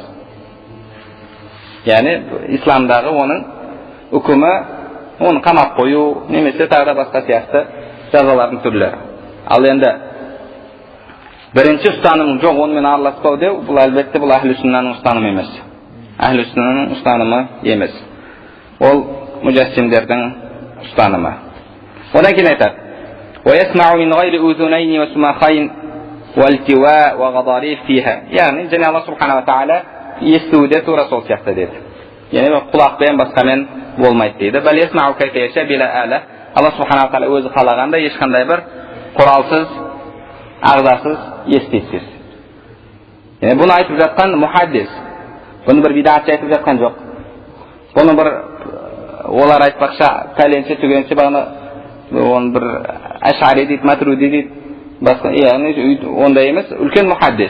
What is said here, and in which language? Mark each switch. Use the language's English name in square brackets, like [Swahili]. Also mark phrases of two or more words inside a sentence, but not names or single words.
[Kazakh] Исламдағы оның үкімі, оны қамап қою, немесе тағы басқа сияқты жазалардың түрлері. Ал енді бірінші ұстаным жоқ, онымен араласпау деу, бұл әлбетте бұл әхлі сүннаның ұстанымы емес. Әхлі сүннаның ұстанымы емес. Ол мүжәссимдердің ұстанымы. Одан кейін айтады: [Arabic] وَيَسْمَعُ مِنْ غَيْرِ أُذُنَيْنِ وَسُمَخَيْنِ وَالْتِوَاء وَغَضَارِيفِ فِيهَا. [Kazakh] Және Алла [Arabic] سبحانه وتعالى [Kazakh] естуде тура сол сияқты деді. Құлақпен басқамен болмайды дейді. [Arabic] بل يسمع كيف يشاء بلا آلة. [Kazakh] Алла [Arabic] سبحانه وتعالى [Kazakh] өзі қалағанда ешқандай бір құралсыз, ағзасыз естейсіз. Бұны айтып жатқан мұхаддис. Бұны бір бидатшы айтып жатқан жоқ. Бұны бір олар айтпақша пәленше түгенше бағана оны бір әшари дейді, матруди дейді, басқа, ондай емес, үлкен мұхаддис.